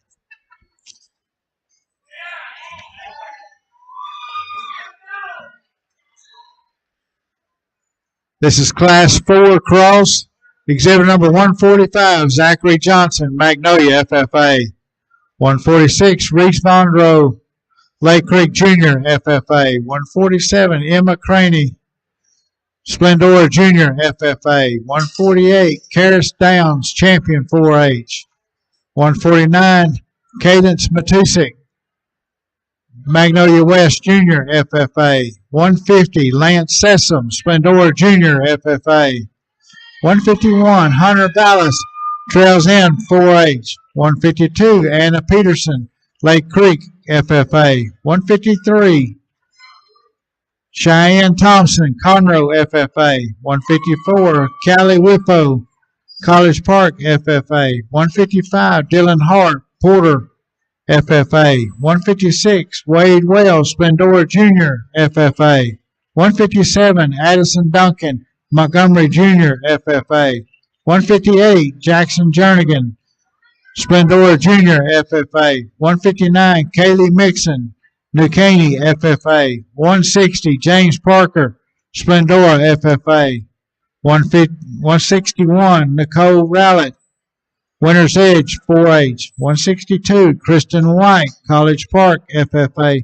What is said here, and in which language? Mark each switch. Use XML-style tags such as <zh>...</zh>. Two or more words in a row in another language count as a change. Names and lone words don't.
<en>This is Class 4 cross. Exhibit number 145, Zachary Johnson, Magnolia FFA. 146, Reese Monroe, Lake Creek Junior FFA. 147, Emma Craney, Splendora Junior FFA. 148, Karis Downs, Champion 4H. 149, Cadence Matusik, Magnolia West Junior FFA. 150, Lance Sessom, Splendora Junior FFA. 151, Hunter Ballas, Trails End 4H. 152, Anna Peterson, Lake Creek FFA. 153, Cheyenne Thompson, Conroe FFA. 154, Callie Whippo, College Park FFA. 155, Dylan Hart, Porter FFA. 156, Wade Wells, Splendora Junior FFA. 157, Addison Duncan, Montgomery Jr. FFA. 158, Jackson Jernigan, Splendora Jr. FFA. 159, Kaylee Mixon, New Caney FFA. 160, James Parker, Splendora FFA. 161, Nicole Rowlett, Winter's Edge 4-H. 162, Kristen White, College Park FFA.</en>